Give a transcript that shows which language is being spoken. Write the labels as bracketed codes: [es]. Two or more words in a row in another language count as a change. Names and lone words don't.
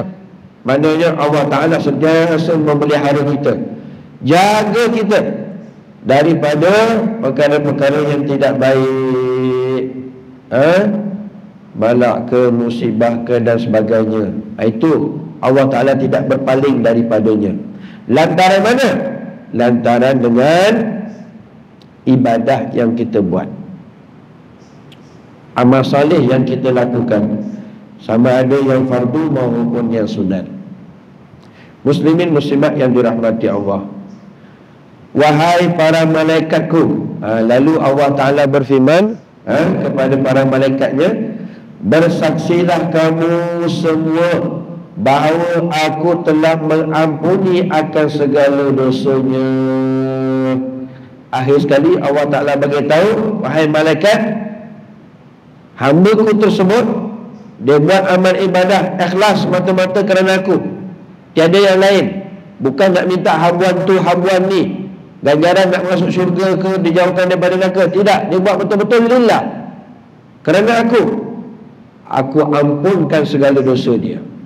[ms] Maknanya Allah Ta'ala sentiasa memelihara kita, jaga kita daripada perkara-perkara yang tidak baik, balak ke, musibah ke dan sebagainya. Itu Allah Ta'ala tidak berpaling daripadanya. Lantaran mana? Lantaran dengan ibadah yang kita buat, amal saleh yang kita lakukan, sama ada yang fardu maupun yang sunat. Muslimin muslimat yang dirahmati Allah, wahai para malaikatku. Lalu Allah Ta'ala berfirman kepada para malaikatnya, bersaksilah kamu semua bahawa aku telah mengampuni akan segala dosanya. Akhir sekali Allah Ta'ala beritahu, wahai malaikat, hamba-Ku tersebut dia buat amal ibadah ikhlas mata-mata kerana aku, tiada yang lain. Bukan nak minta habuan tu habuan ni, ganjaran nak masuk syurga ke, dijauhkan daripada neraka. Tidak, dia buat betul-betul lillah, kerana aku ampunkan segala dosa dia.